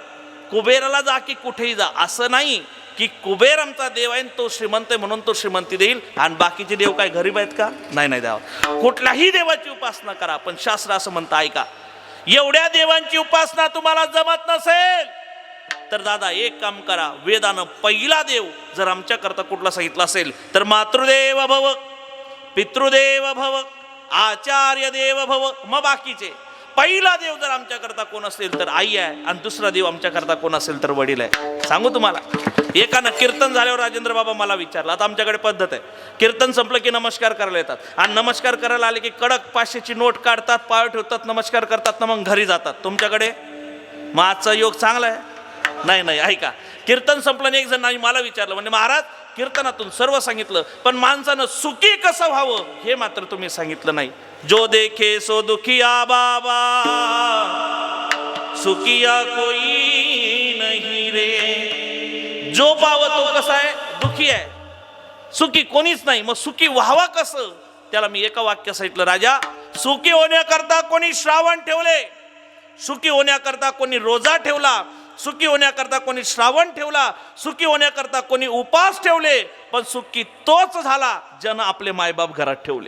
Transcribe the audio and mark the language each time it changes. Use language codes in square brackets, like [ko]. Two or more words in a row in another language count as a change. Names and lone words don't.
[mr] कुबेराला जा की कुठेही जा, असं नाही की कुबेर आमचा देव आहे, तो श्रीमंत आहे म्हणून तो श्रीमंती देईल आणि बाकीचे देव काय गरीब आहेत का? नाही नाही द्यावं. कुठल्याही देवाची उपासना करा, पण शास्त्र असं म्हणतं ऐका, एवढ्या देवांची उपासना तुम्हाला जमत नसेल तर दादा एक काम करा, वेदानं पहिला देव जर आमच्या करता कुठला सांगितला असेल तर [sa] मातृदेव भव, पितृदेव भव, आचार्य देव भव. [mr] मग बाकीचे. पहिला देव जर आमच्याकरता कोण असेल तर आई आहे आणि दुसरा देव आमच्याकरता कोण असेल तर वडील आहे. सांगू तुम्हाला, एकानं कीर्तन झाल्यावर राजेंद्र बाबा मला विचारलं, आता आमच्याकडे पद्धत आहे, कीर्तन संपलं की नमस्कार करायला येतात आणि नमस्कार करायला आले की कडक 500ची नोट काढतात, पाय ठेवतात, नमस्कार करतात ना मग घरी जातात. तुमच्याकडे? मग आजचा योग चांगला आहे? नाही नाही. ऐका, कीर्तन संपलं एक जण मला विचारलं, म्हणजे महाराज कीर्तनातून सर्व सांगितलं पण माणसानं सुखी कसं व्हावं हे मात्र तुम्ही सांगितलं नाही. [hi] जो देखे सो दुखिया बाबा, सुखिया कोई नहीं रे. [mr] जो पाव तो कसा आहे? दुखी आहे. सुखी कोणीच नाही. मग सुखी व्हावा कसं? त्याला मी एका वाक्य सांगितलं, राजा सुखी होण्याकरता कोणी श्रावण ठेवले, सुखी होण्याकरता कोणी रोजा ठेवला, सुखी होण्याकरता कोणी श्रावण ठेवला, सुखी होण्याकरता कोणी उपास ठेवले, पण सुखी तोच झाला ज्यानं आपले मायबाप घरात ठेवले.